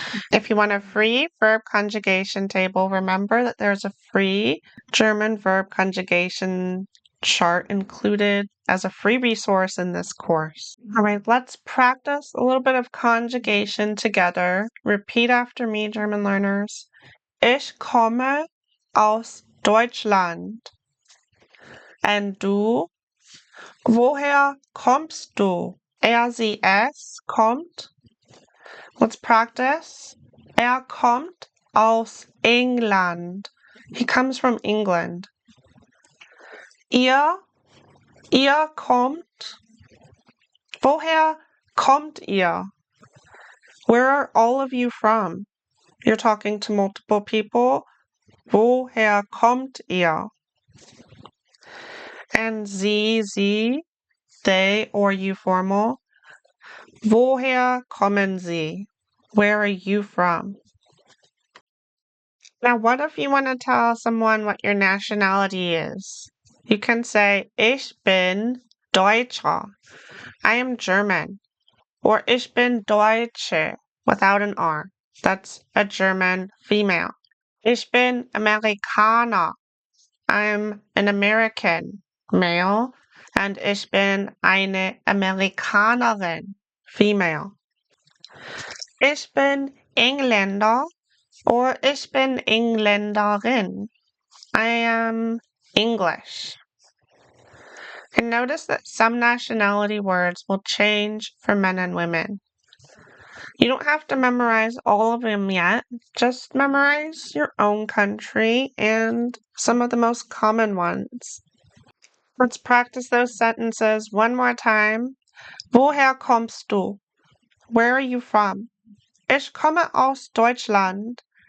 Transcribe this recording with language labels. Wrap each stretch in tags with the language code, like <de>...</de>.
<en>If you want a free verb conjugation table, remember that there's a free German verb conjugation chart included as a free resource in this course. All right, let's practice a little bit of conjugation together. Repeat after me, German learners.</en> <de>Ich komme aus Deutschland. And du? Woher kommst du? sie, es kommt. Let's practice.</de> <en>Kommt aus England. He comes from England.</en> <de>Ihr kommt. Woher kommt ihr?</de> <en>Where are all of you from? You're talking to multiple people.</en> <de>Woher kommt ihr?</de> <en>And sie, they or you formal. Woher kommen Sie? Where are you from? Now, what if you want to tell someone what your nationality is? You can say, Ich bin Deutscher. I am German. Or Ich bin Deutsche without an R. That's a German female. Ich bin Amerikaner. I'm an American male.</en> <de>And ich bin eine Amerikanerin female. Ich bin Engländer or ich bin Engländerin.</de> <en>I am English. And notice that some nationality words will change for men and women. You don't have to memorize all of them yet. Just memorize your own country and some of the most common ones. Let's practice those sentences one more time. Woher kommst du? Where are you from?</en> <de>Ich komme aus Deutschland.</de>